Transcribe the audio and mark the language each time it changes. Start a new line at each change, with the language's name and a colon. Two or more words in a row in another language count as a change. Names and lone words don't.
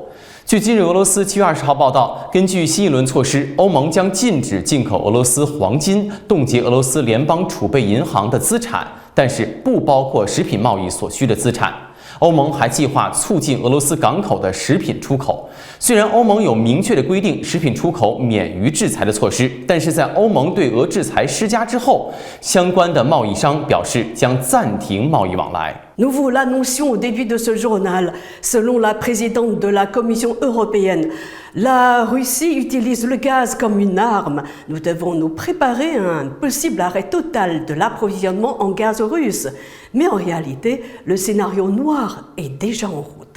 Chinese: 据今日俄罗斯7月20号报道，根据新一轮措施，欧盟将禁止进口俄罗斯黄金，冻结俄罗斯联邦储备银行的资产，但是不包括食品贸易所需的资产。欧盟还计划促进俄罗斯港口的食品出口。虽然欧盟有明确的规定食品出口免于制裁的措施，但是在欧盟对俄制裁施加之后，相关的贸易商表示将暂停贸易往来。
French: Nous vous l'annoncions au début de ce journal. Selon la présidente de la Commission européenne, la Russie utilise le gaz comme une arme. Nous devons nous préparer à un possible arrêt total de l'approvisionnement en gaz russe. Mais en réalité, le scénario noir est déjà en route.